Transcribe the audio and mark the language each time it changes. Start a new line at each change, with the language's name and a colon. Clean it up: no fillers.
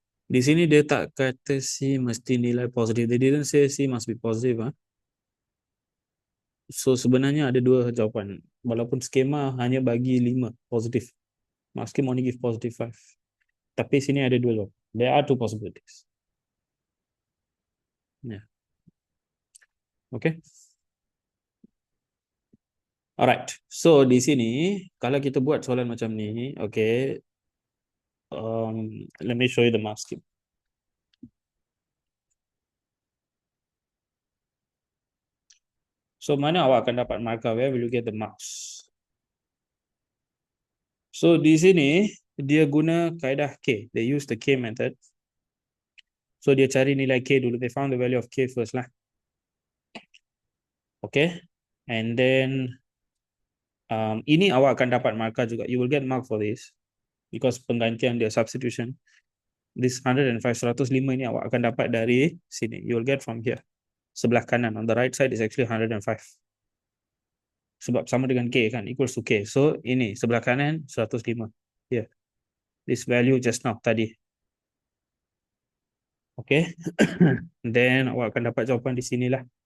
Malay: Di sini dia tak kata C mesti nilai positif.
English: They didn't say C must be positive.
Malay: So sebenarnya ada dua jawapan. Walaupun skema hanya bagi 5 positif.
English: Mark scheme only give positive 5.
Malay: Tapi sini ada dua jawapan.
English: There are two possibilities. Yeah. Okay.
Malay: Alright. So di sini kalau kita buat soalan macam ni, okay.
English: Let me show you the mark scheme.
Malay: So mana awak akan dapat markah?
English: Where will you get the marks?
Malay: So di sini dia guna kaedah K.
English: They use the K method.
Malay: So dia cari nilai K dulu.
English: They found the value of K first lah. Okay.
Malay: And then ini awak akan dapat markah juga.
English: You will get mark for this.
Malay: Because penggantian dia, substitution. This 105, 105 ini awak akan dapat dari sini.
English: You will get from here.
Malay: Sebelah kanan.
English: On the right side is actually 105.
Malay: Sebab sama dengan K kan.
English: Equals to K.
Malay: So ini sebelah kanan 105. Here.
English: This value just now tadi.
Malay: Okay. Then awak akan dapat jawapan di sinilah.